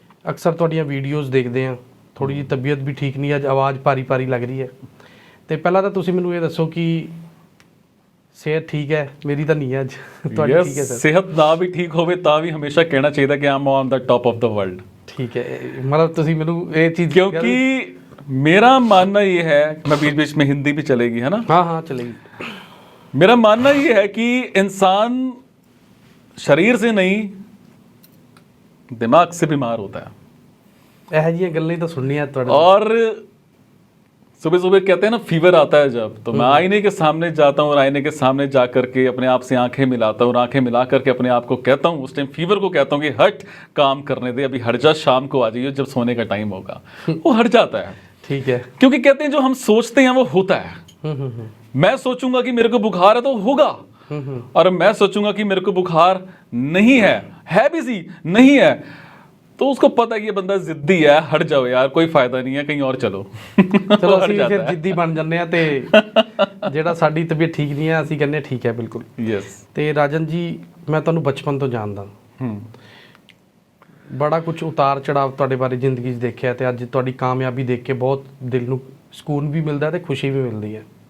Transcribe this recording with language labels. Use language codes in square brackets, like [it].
[pa] ਅਕਸਰ ਤੁਹਾਡੀਆਂ ਵੀਡੀਓਜ਼ ਦੇਖਦੇ ਹਾਂ, ਥੋੜ੍ਹੀ ਜਿਹੀ ਤਬੀਅਤ ਵੀ ਠੀਕ ਨਹੀਂ, ਅੱਜ ਆਵਾਜ਼ ਭਾਰੀ ਭਾਰੀ ਲੱਗ ਰਹੀ ਹੈ। ਤੇ ਪਹਿਲਾਂ ਤਾਂ ਤੁਸੀਂ ਮੈਨੂੰ ਇਹ ਦੱਸੋ ਕਿ ਸਿਹਤ ਠੀਕ ਹੈ? ਮੇਰੀ ਤਾਂ ਨਹੀਂ ਹੈ ਅੱਜ। ਤੁਹਾਡੀ ਠੀਕ ਹੈ ਸਰ? ਸਿਹਤ ਨਾ ਵੀ ਠੀਕ ਹੋਵੇ ਤਾਂ ਵੀ ਹਮੇਸ਼ਾ ਕਹਿਣਾ ਚਾਹੀਦਾ ਕਿ [en] I'm on the top of the world. [pa] ਠੀਕ ਹੈ, मतलब ਤੁਸੀਂ ਮੈਨੂੰ ਇਹ ਚੀਜ਼ [hi] क्योंकि मेरा मानना ये है, मैं बीच बीच में हिंदी भी चलेगी है ना? हाँ हाँ चलेगी। मेरा मानना ये है कि इंसान शरीर से नहीं दिमाग से बीमार होता है। [pa] ਇਹੋ ਜਿਹੀਆਂ ਗੱਲਾਂ ਹੀ ਤਾਂ ਸੁਣਨੀਆਂ ਤੁਹਾਡੇ। [hi] और सुबह सुबह कहते हैं ना फीवर आता है जब, तो मैं आईने के सामने जाता हूँ और आईने के सामने जा करके अपने आप से आंखें मिलाता हूँ और आंखें मिला करके अपने आप को कहता हूँ, उस टाइम फीवर को कहता हूँ कि हट, काम करने दे, अभी हट जा, शाम को आ जाइए जब सोने का टाइम होगा। वो हट जाता है। ठीक है। क्योंकि कहते हैं जो हम सोचते हैं वो होता है। मैं सोचूंगा कि मेरे को बुखार है तो होगा, और मैं सोचूंगा कि मेरे को बुखार नहीं है भी सी नहीं है, तो उसको पता है कि ये बंदा जिद्दी है, हट जाओ यार, कोई फायदा नहीं है, कहीं और चलो। [pa] ਚਲੋ ਅਸੀਂ ਫਿਰ ਜਿੱਦੀ ਬਣ ਜੰਨੇ ਆ ਤੇ ਜਿਹੜਾ ਸਾਡੀ ਤਬੀਅਤ ਠੀਕ ਨਹੀਂ ਹੈ ਅਸੀਂ ਕਹਿੰਦੇ ਠੀਕ ਹੈ ਬਿਲਕੁਲ। [en] Yes. [pa] ਤੇ ਰਾਜਨ ਜੀ ਮੈਂ ਤੁਹਾਨੂੰ ਬਚਪਨ ਤੋਂ ਜਾਣਦਾ, ਬੜਾ ਕੁਝ ਉਤਾਰ ਚੜਾਵ ਤੁਹਾਡੇ ਬਾਰੇ ਜ਼ਿੰਦਗੀ 'ਚ ਦੇਖਿਆ ਤੇ ਅੱਜ ਤੁਹਾਡੀ ਕਾਮਯਾਬੀ ਦੇਖ ਕੇ ਬਹੁਤ ਦਿਲ ਨੂੰ ਸਕੂਨ ਵੀ ਮਿਲਦਾ ਤੇ ਖੁਸ਼ੀ ਵੀ ਮਿਲਦੀ ਹੈ।